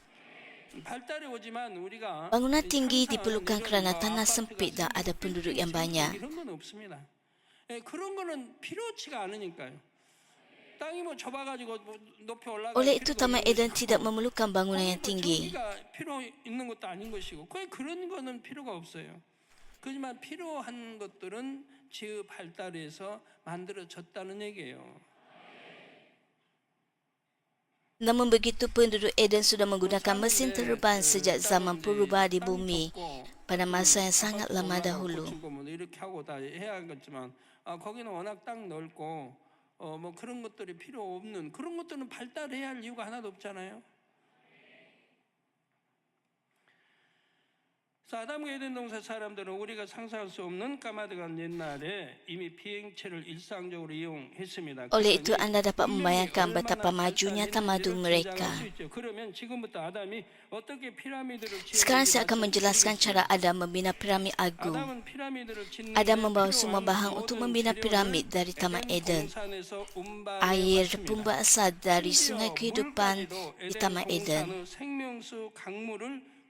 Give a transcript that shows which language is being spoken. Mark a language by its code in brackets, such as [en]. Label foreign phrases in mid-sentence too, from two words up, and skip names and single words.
[ms] Bangunan tinggi diperlukan kerana tanah sempit dan ada penduduk yang banyak. Oleh itu Taman Eden tidak memerlukan bangunan yang tinggi. [ko] 그렇지만 필요한 것들은 지의 발달에서 만들어졌다는 얘기예요. [ms] Namun begitu penduduk Eden sudah menggunakan mesin terbang sejak zaman purba di bumi pada masa yang sangat lama dahulu. [ko] 이렇게 하고 다 해야겠지만 거기는 워낙 땅 넓고 뭐 그런 것들이 필요 없는 그런 것들은 발달해야 할 이유가 하나도 없잖아요. 아담과 에덴 동산 사람들은 우리가 상상할 수 없는 까마득한 옛날에 이미 비행체를 일상적으로 이용했습니다. [ms] Oleh itu anda dapat membayangkan betapa majunya tamadun mereka. Sekarang saya akan menjelaskan cara Adam membina piramid agung. Adam membawa semua bahan untuk membina piramid dari Taman Eden. Air pun berasal dari sungai kehidupan di Taman Eden.